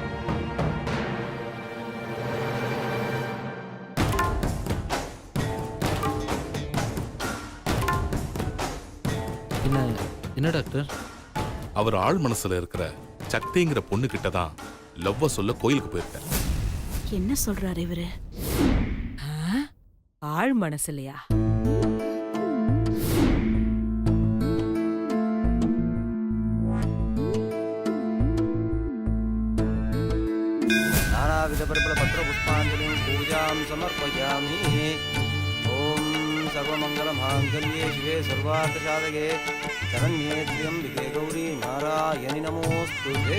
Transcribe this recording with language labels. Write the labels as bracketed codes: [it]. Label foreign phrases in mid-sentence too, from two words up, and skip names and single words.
[ta] என்ன டாக்டர்? அவர் ஆள் மனசுல இருக்கிற சக்திங்கிற பொண்ணு கிட்ட தான் லவ்வ சொல்ல கோயிலுக்கு போயிருக்காரு. என்ன சொல்றாரு இவரு? ஆள் மனசுலையா? [sa] नानाविधपरिमलपत्रपुष्पाञ्जलिं पूजां समर्पयामि। ॐ सर्वमङ्गलमाङ्गल्ये शिवे सर्वार्थसाधके शरण्ये त्र्यम्बिके गौरी नारायणि नमोऽस्तुते।